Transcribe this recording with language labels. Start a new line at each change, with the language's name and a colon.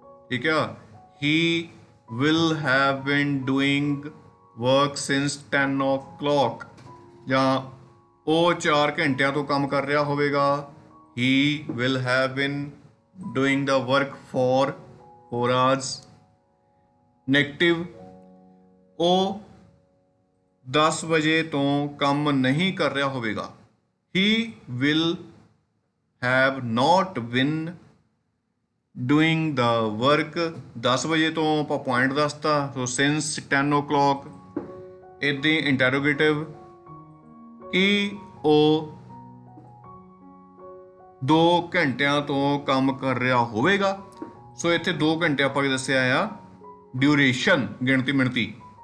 Punjabi: ਠੀਕ ਆ,
English: he will have been doing work since 10 o'clock।
Punjabi: ਜਾਂ ਉਹ 4 ਘੰਟਿਆਂ ਤੋਂ ਕੰਮ ਕਰ ਰਿਹਾ ਹੋਵੇਗਾ।
English: he will have been doing the work for 4 hours।
Punjabi: Negative, ਉਹ 10 ਵਜੇ ਤੋਂ ਕੰਮ ਨਹੀਂ ਕਰ ਰਿਹਾ ਹੋਵੇਗਾ।
English: he will have not been doing the work।
Punjabi: 10 ਵਜੇ ਤੋਂ ਆਪਾਂ ਪੁਆਇੰਟ ਦੱਸਤਾ, ਸੋ
English: since 10 o'clock।
Punjabi: ਇੱਦਾਂ ਇੰਟਰੋਗੇਟਿਵ, ਕਿ ਉਹ 2 ਘੰਟਿਆਂ ਤੋਂ ਕੰਮ ਕਰ ਰਿਹਾ ਹੋਵੇਗਾ। ਸੋ ਇੱਥੇ 2 ਘੰਟੇ ਆਪਾਂ ਕੀ ਦੱਸਿਆ ਆ? ਡਿਊਰੇਸ਼ਨ, ਗਿਣਤੀ ਮਿਣਤੀ।